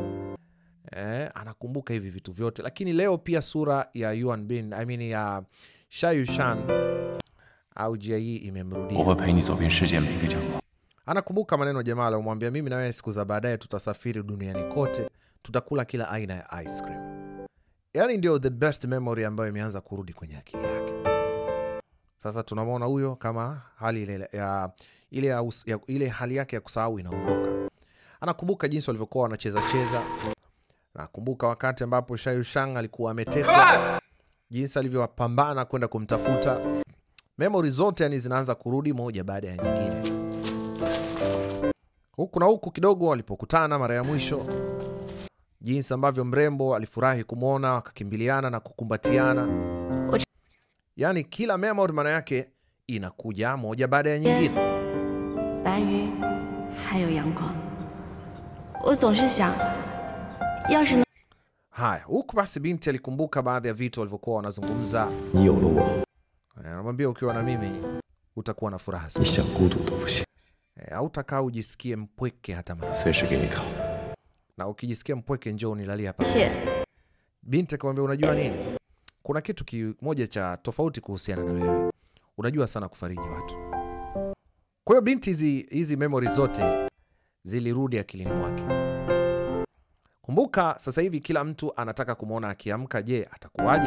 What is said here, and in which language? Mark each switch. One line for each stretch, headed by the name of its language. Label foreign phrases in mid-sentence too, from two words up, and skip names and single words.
Swahili: Anakumbuka hivi vitu vyote, lakini leo pia sura ya Yuan Bin, ya Sha Yushan au Jie imemrudia. Anakumbuka maneno jamaa aliyomwambia, mimi na wewe siku za baadaye tutasafiri duniani kote, tutakula kila aina ya
English: ice cream.
Swahili: Yani ndio
English: the best memory
Swahili: ambayo imeanza kurudi kwenye akili yake. Sasa tunamwona huyo kama hali ile hali yake ya kusahau inaondoka. Anakumbuka jinsi walivyokuwa wanacheza. Nakumbuka wakati ambapo Sha Yushan alikuwa ametekwa, jinsi alivyopambana kwenda kumtafuta. Memory zote yani zinaanza kurudi moja baada ya nyingine. Huku na huku kidogo walipokutana mara ya mwisho, jinsi ambavyo mrembo alifurahi kumwona, wakakimbiliana na kukumbatiana. Yani kila memory maana yake inakuja moja baada ya nyingine.
Chinese: 白云还有阳光，我总是想，要是能
Swahili: Haya, huku basi binti alikumbuka baadhi ya vitu walivyokuwa wanazungumza.
Chinese: 你有了我，
Swahili: Anamwambia ukiwa na mimi utakuwa na furaha
Chinese: 你
Swahili: sana.
Chinese: 想孤独都不行，
Swahili: Hautakaa ujisikie mpweke hata mara.
Chinese: 随时给你看。
Swahili: Na ukijisikia mpweke njoo unilalie hapa.
Chinese: 谢。
Swahili: Binti akamwambia unajua nini? Kuna kitu kimoja cha tofauti kuhusiana na wewe. Unajua sana kufariji watu. Kwa hiyo binti hizi memories zote zilirudi akilini mwake. Kumbuka sasa hivi kila mtu anataka kumuona akiamka, je, atakuwaje?